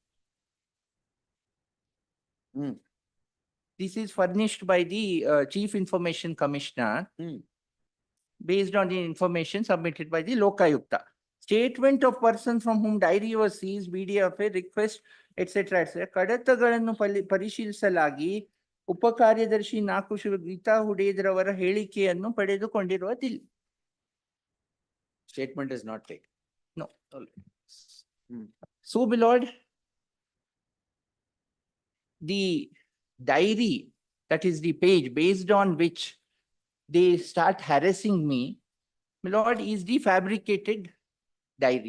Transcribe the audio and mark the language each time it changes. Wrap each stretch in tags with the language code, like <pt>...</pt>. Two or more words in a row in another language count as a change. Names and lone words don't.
<en>This is furnished by the Chief Information Commissioner based on the information submitted by the Lokayukta. Statement of person from whom diary was seized, BDF, request, etc. etc.</en> <kn>ಕಡತಗಳನ್ನು ಪರಿಶೀಲಿಸಲಾಗಿ ಉಪಕಾರ್ಯದರ್ಶಿ ನಾಕು ಗೀತಾ ಹುಡೇದ್ರವರ ಹೇಳಿಕೆಯನ್ನು ಪಡೆದುಕೊಂಡಿರುವುದಿಲ್ಲ.</kn> <en>Statement is not taken. No. So, my lord, the diary, that is the page based on which they start harassing me, my lord, is the fabricated diary.</en>